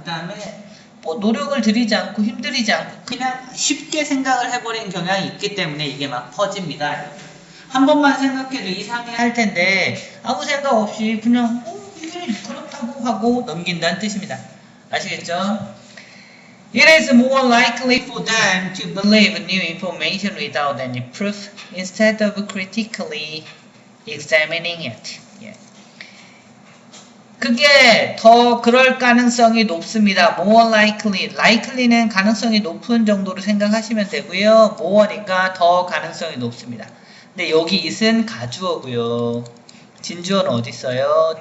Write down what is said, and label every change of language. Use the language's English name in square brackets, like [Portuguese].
[Korean] 그 다음에 뭐 노력을 들이지 않고 힘들이지 않고 그냥 쉽게 생각을 해버리는 경향이 있기 때문에 이게 막 퍼집니다. 한 번만 생각해도 이상해 할 텐데 아무 생각 없이 그냥 이게 그렇다고 하고 넘긴다는 뜻입니다. 아시겠죠? [English] It is more likely for them to believe new information without any proof instead of critically examining it. [Korean] 그게 더 그럴 가능성이 높습니다. [English] more likely. [Korean] likely는 가능성이 높은 정도로 생각하시면 되고요. more니까 더 가능성이 높습니다. 근데 여기 it은 가주어고요. 진주어는 어디 있어요?